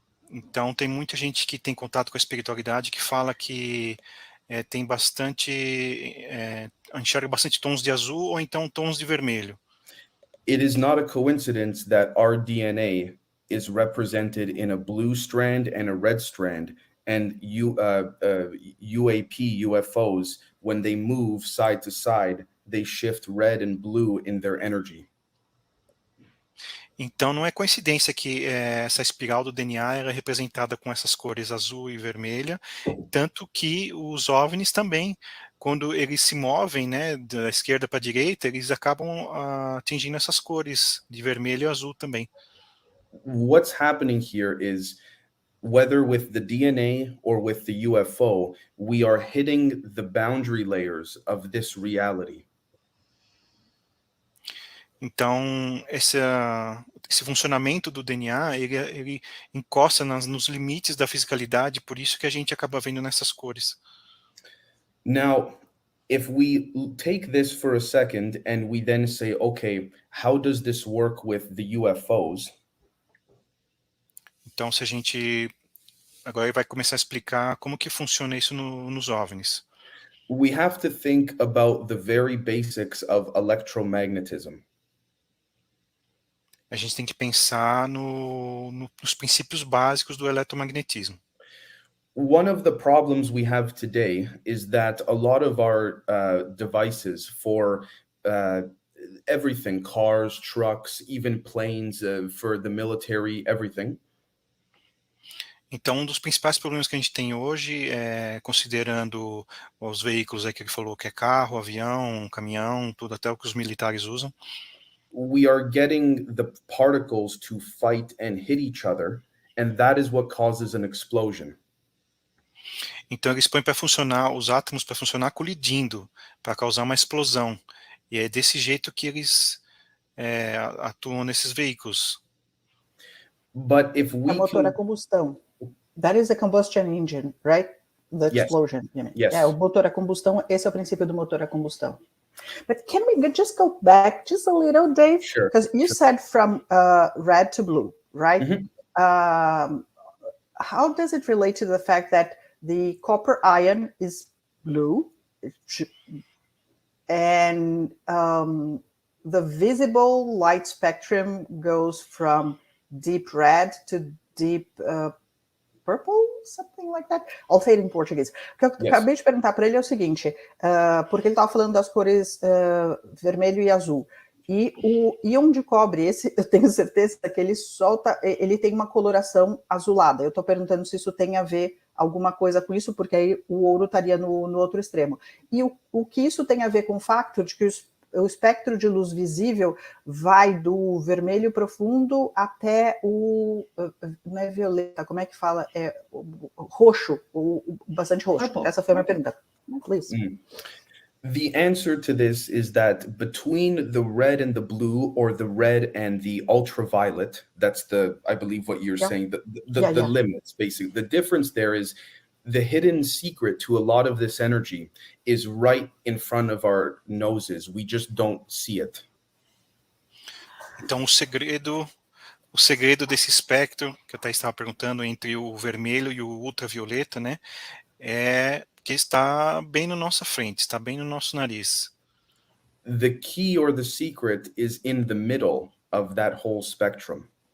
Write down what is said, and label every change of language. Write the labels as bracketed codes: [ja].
[pt] Então tem muita gente que tem contato com a espiritualidade que fala que tem bastante, enxerga bastante tons de azul ou então tons de vermelho. [en] It is not a coincidence that our DNA is represented in a blue strand and a red strand, and UAP, UFOs, when they move side to side, they shift red and blue in their energy. [pt] Então não é coincidência que essa espiral do DNA era representada com essas cores azul e vermelha, tanto que os OVNIs também, quando eles se movem, né, da esquerda para a direita, eles acabam atingindo essas cores de vermelho e azul também. [en] What's happening here is, whether with the DNA or with the UFO, we are hitting the boundary layers of this reality. [pt] Então, esse funcionamento do DNA, ele encosta nos limites da fisicalidade, por isso que a gente acaba vendo nessas cores. [en] Now, if we take this for a second and we then say, okay, how does this work with the UFOs? [pt] Então, se a gente agora vai começar a explicar como que funciona isso nos OVNIs. [en] We have to think about the very basics of electromagnetism. [pt] A gente tem que pensar nos princípios básicos do eletromagnetismo. [en] One of the problems we have today is that a lot of our devices for everything, cars, trucks, even planes, for the military, everything. [pt] Então, um dos principais problemas que a gente tem hoje, considerando os veículos aí que ele falou, que é carro, avião, caminhão, tudo, até o que os militares usam. [en] We are getting the particles to fight and hit each other, and that is what causes an explosion. [pt] Então eles põem para funcionar, os átomos para funcionar colidindo, para causar uma explosão. E é desse jeito que eles atuam nesses veículos. [en] But if we [pt] motor a combustão. [en] That is a combustion engine, right? The explosion. Yes. Yes. [pt] O motor a combustão, esse é o princípio do motor a combustão. [en] But can we just go back just a little, Dave? Sure. Because you said from red to blue, right? Mm-hmm. How does it relate to the fact that the copper ion is blue and the visible light spectrum goes from deep red to deep purple, something like that? I'll say it in Portuguese. [pt] O que eu acabei de perguntar para ele é o seguinte, porque ele estava falando das cores vermelho e azul. E o íon de cobre, esse eu tenho certeza que ele solta, ele tem uma coloração azulada. Eu estou perguntando se isso tem a ver alguma coisa com isso, porque aí o ouro estaria no outro extremo. E o que isso tem a ver com o facto de que o espectro de luz visível vai do vermelho profundo até o... Não é violeta, como é que fala? O roxo, bastante roxo. Essa foi a minha pergunta. [en] Please. The answer to this is that between the red and the blue, or the red and the ultraviolet, that's I believe what you're saying, the limits, basically. The difference there is the hidden secret to a lot of this energy is right in front of our noses. We just don't see it. [pt] Então, o segredo desse espectro, que eu até estava perguntando, entre o vermelho e o ultravioleta, né, é que está bem na nossa frente, está bem no nosso nariz. [en] The key or the secret is in the middle of that whole spectrum.